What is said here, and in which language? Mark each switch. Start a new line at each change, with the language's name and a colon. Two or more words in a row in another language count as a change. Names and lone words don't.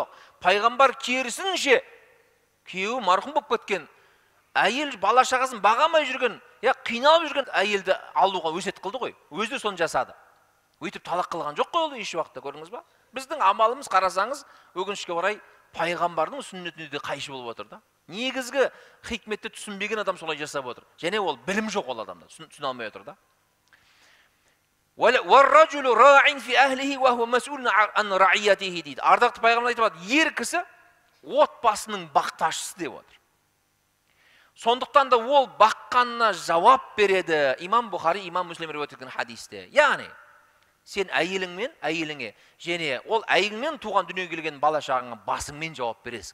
Kazakh: Пайғамбар керісінше, күйеуі марқұм болып кеткен, әйел бала шағасын бағамай жүрген, қиналып жүрген әйелді алуға өсиет қылды ғой. Өзі де соны жасады. Өйтіп талақ қылған жоқ қой ол еш уақытта, көрдіңіз ба? Біздің амалымыз қарасаңыз, өкінішке орай пайғамбардың сүннетіне де қайшы болып отыр да. Негізгі хикметті түсінбеген адам солай жасап отыр. Және ол білім жоқ ол адамда, түсіне алмай отыр да.
Arabic: وَالرَّجُلُ رَاعٍ فِي أَهْلِهِ وَهُوَ مَسْئُولٌ عَنْ رَعِيَّتِهِ дейді.
Kazakh: Ардақты пайғамбар айтып, ер кісі отбасының бақташысы деп отыр. Сондықтан да ол баққанына жауап береді. Имам Бұхари, Имам Муслим риуаят еткен хадисте. Яғни сен әйеліңмен, әйеліңе, және ол әйеліңмен туған дүниеге келген бала шағаңа басыңмен жауап бересің.